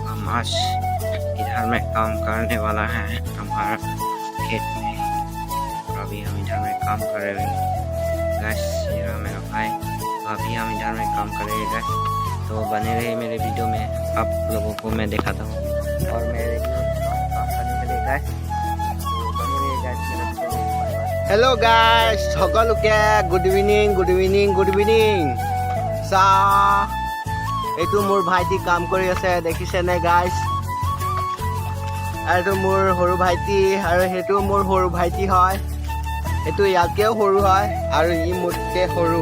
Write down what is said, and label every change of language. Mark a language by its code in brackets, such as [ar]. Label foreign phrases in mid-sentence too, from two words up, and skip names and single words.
[hi] हम आज इधर में काम करने वाला है हमारा खेत में, और अभी हम इधर में काम कर रहे हैं गाइस। ये रहा मेरा भाई, तो अभी हम इधर में काम कर रहे हैं गाइस। तो बने रहे मेरे वीडियो में, आप लोगों को मैं दिखाता हूँ और मेरे काम करने के लिए गाइस। तो बने रहिए गाइस मेरे वीडियो में। [en] Hello guys, [as] সকলোকে [en] good evening [as] এইটো মোৰ ভাইটি কাম কৰি আছে, দেখিছে নে গাইস? আৰু মোৰ সৰু ভাইটি, আৰু সেইটো মোৰ সৰু ভাইটি হয়। এইটো ইয়াতকেও সৰু হয় আৰু ই মোতকে সৰু।